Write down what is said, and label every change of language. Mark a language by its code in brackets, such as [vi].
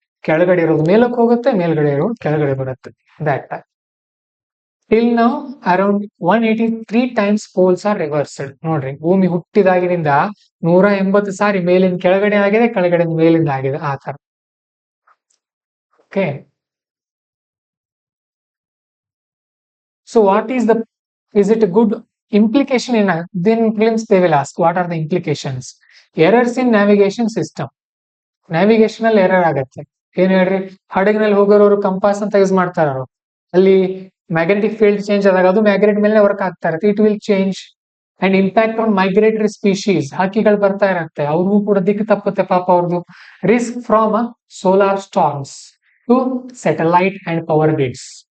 [kn] ಕೆಳಗಡೆ ಇರೋದು ಮೇಲಕ್ಕೆ ಹೋಗುತ್ತೆ, ಮೇಲ್ಗಡೆ ಇರೋದು ಕೆಳಗಡೆ ಬರುತ್ತೆ. [en] That till now around 183 times poles are reversed. [kn] ನೋಡ್ರಿ, ಭೂಮಿ ಹುಟ್ಟಿದಾಗಿನಿಂದ 180 ಸಾರಿ ಮೇಲಿಂದ ಕೆಳಗಡೆ ಆಗಿದೆ, ಕೆಳಗಡೆ ಮೇಲಿಂದ ಆಗಿದೆ, ಆ ತರ. [en] Okay, so what is the, is it good implication in then prelims they will ask what are the implications. Errors in navigation system. [kn] Navigation ಅಲ್ಲಿ ಎರರ್ ಆಗತ್ತೆ. ಏನ್ ಹೇಳ್ರಿ? ಹಡಗಿನಲ್ಲಿ ಹೋಗೋರು ಕಂಪಾಸ್ ಅಂತ ಯೂಸ್ ಮಾಡ್ತಾರ, ಅಲ್ಲಿ ಮ್ಯಾಗ್ನೆಟಿಕ್ ಫೀಲ್ಡ್ ಚೇಂಜ್ ಆದಾಗ ಅದು ಮ್ಯಾಗ್ನೆಟ್ ಮೇಲೆ ವರ್ಕ್ ಆಗ್ತಾ ಇರುತ್ತೆ, [en] It will change. And impact on migratory species, [kn] ಹಕ್ಕಿಗಳು ಬರ್ತಾ ಇರುತ್ತೆ, ಅವ್ರಿಗೂ ಕೂಡ ದಿಕ್ಕು ತಪ್ಪುತ್ತೆ ಪಾಪ ಅವ್ರದ್ದು. [en] Risk from solar storms to satellite and power grids.